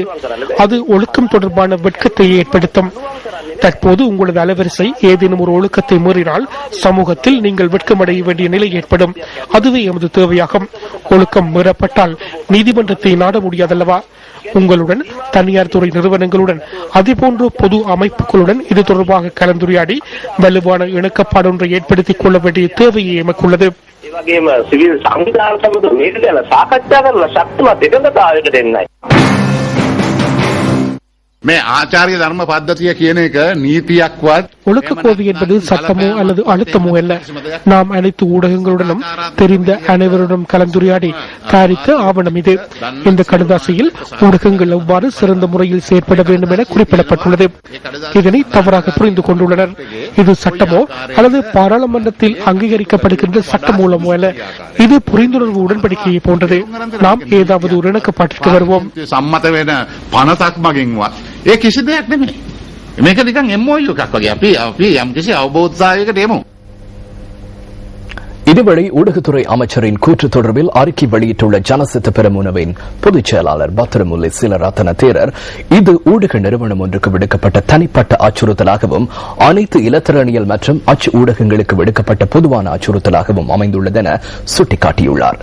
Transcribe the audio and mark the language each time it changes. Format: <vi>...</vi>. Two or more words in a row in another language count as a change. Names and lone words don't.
<ta>அது ஒழுக்கம் தொடர்பான வெட்கத்தை ஏற்படுத்தும். தற்போது உங்களது அலைவரிசை ஏதேனும் ஒரு ஒழுக்கத்தை மீறினால் சமூகத்தில் நீங்கள் வெட்கமடைய வேண்டிய நிலை ஏற்படும். அதுவே எமது தேவையாகும். ஒழுக்கம் மீறப்பட்டால் நீதிமன்றத்தை நாட முடியாதல்லவா? உங்களுடன், தனியார் துறை நிறுவனங்களுடன், அதேபோன்று பொது அமைப்புகளுடன் இது தொடர்பாக கலந்துரையாடி வலுவான இணக்கப்பாடு ஒன்றை ஏற்படுத்திக் கொள்ள வேண்டிய தேவையை எமக்குள்ளது.</ta> <si>සිවිල් සංවිධාන සමග මේක ගැන සාකච්ඡා කරලා ශක්තිමත් එකඟතාවයකට එන්නයි. මේ ආචාර්ය ධර්ම පද්ධතිය කියන එක නීතියක්වත්</si> <ta>ஒழுக்க கோவை என்பது சட்டமோ அல்லது அழுத்தமோ அல்ல. நாம் அனைத்து ஊடகங்களுடனும் தெரிந்த அனைவருடன் கலந்துரையாடி தயாரித்த ஆவணம் இது. இந்த கடுதாசியில் ஊடகங்கள் எவ்வாறு சிறந்த முறையில் செயற்பட வேண்டும் என குறிப்பிடப்பட்டுள்ளது. இதனை தவறாக புரிந்து கொண்டுள்ளனர். இது சட்டமோ அல்லது பாராளுமன்றத்தில் அங்கீகரிக்கப்படுகின்ற சட்ட மூலமோ அல்ல. இது புரிந்துணர்வு உடன்படிக்கையை போன்றது. நாம் ஏதாவது ஒரு இணக்கப்பாட்டிற்கு வருவோம்.</ta> <si>සම්මත වෙන පනතක් මගින්වත් ඒ කිසි දෙයක් නෙමෙයි. මේක නිකන් MOU එකක් වගේ. අපි යම්කිසි අවබෝධයකට එමු.</si> <ta>இதுவரை ஊடகத்துறை அமைச்சரின் கூற்று தொடர்பில் அறிக்கை வெளியிட்டுள்ள ஜனசித்த பெரமுனவின் பொதுச் செயலாளர் பத்திரமுல்லை சீலரத்ன தேரர், இது ஊடக நிறுவனம் ஒன்றுக்கு விடுக்கப்பட்ட தனிப்பட்ட அச்சுறுத்தலாகவும் அனைத்து இலத்திரனியல் மற்றும் அச்சு ஊடகங்களுக்கு விடுக்கப்பட்ட பொதுவான அச்சுறுத்தலாகவும் அமைந்துள்ளதென சுட்டிக்காட்டியுள்ளார்.</ta>